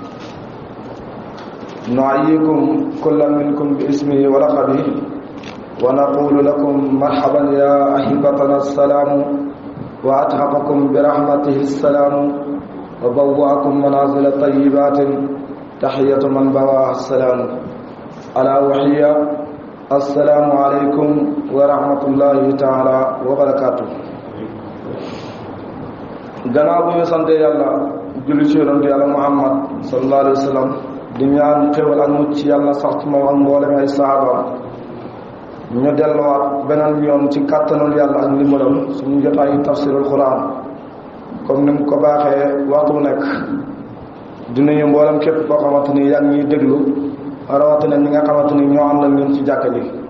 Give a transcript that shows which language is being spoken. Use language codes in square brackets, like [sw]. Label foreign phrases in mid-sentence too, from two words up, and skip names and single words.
[ar] نعيكم كل منكم باسمه ولقبه ونقول لكم مرحبا يا أحبتنا السلام وأتحقكم برحمته السلام وبوأكم منازل طيبات تحية من بواها السلام ألا وحي السلام عليكم ورحمة الله تعالى وبركاته [wo] gannaaw bu ñu sante yàlla julli ci yonent yàlla Muhammad [ar] صلى الله عليه وسلم [wo] di ñaan xéwal ak mucc yàlla sax ci moom ak mboolem ay sahabaam ñu delluwaat beneen yoon ci kàttanul yàlla ak ndimbalam suñu jotaayu [ar] تفسير القرآن [wo] comme ni mu ko baaxee waxtu nekk di nuyu mboolem képp koo xamante ni yaa ngi ñuy déglu rawatina ñi nga xamante ni ñoo ànd ak ñun ci jàkka ji